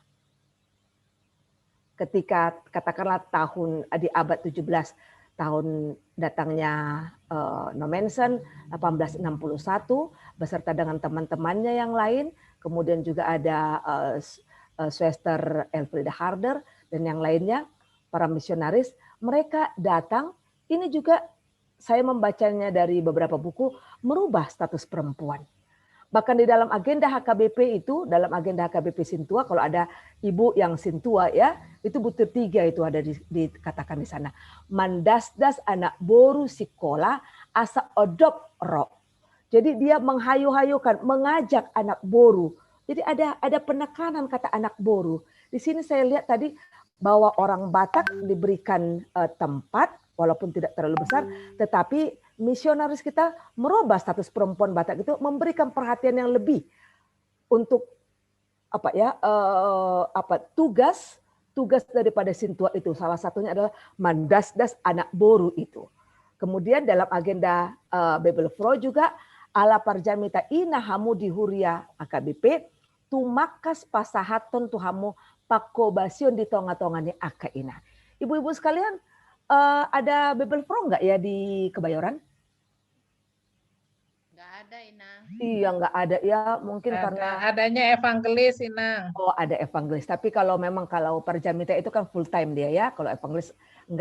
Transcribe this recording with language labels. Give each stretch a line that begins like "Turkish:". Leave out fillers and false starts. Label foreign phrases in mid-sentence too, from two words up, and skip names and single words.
Indonesian: Ketika katakanlah di abad 17, tahun datangnya Nommensen 1861 beserta dengan teman-temannya yang lain, kemudian juga ada Schwester Elfriede Harder dan yang lainnya, para misionaris, mereka datang ini juga saya membacanya dari beberapa buku, merubah status perempuan. Bahkan di dalam agenda HKBP itu, dalam agenda HKBP Sintua, kalau ada ibu yang Sintua ya, itu butir 3 itu ada dikatakan di sana.
Batak Toba: Mandasdas anak boru sikola asa odop ro.
Indonesian: Jadi dia menghayu-hayukan, mengajak
Batak Toba: anak boru.
Indonesian: Jadi ada penekanan kata
Batak Toba: anak boru.
Indonesian: Di sini saya lihat tadi bahwa orang Batak diberikan tempat, walaupun tidak terlalu besar, tetapi misionaris kita merubah status perempuan Batak itu, memberikan perhatian yang lebih untuk tugas daripada Sintua itu. Salah satunya adalah
Batak Toba: mandasdas anak boru
Indonesian: itu. Kemudian dalam agenda Bebelfro juga
Batak Toba: ala parjamita ina hamu dihuria AKBP tumakas pasahaton tuhamu pakobasion di tonga-tongane aka ina.
Indonesian: Ibu-ibu sekalian, ada Bebelfro nggak ya di Kebayoran? Nggak ada, Inang. Iya, nggak ada ya, mungkin karena adanya evangelis, Inang. oh ada evangelis. Tapi kalau Parjamita itu kan
English: full time
Indonesian: dia ya, kalau evangelis enggak.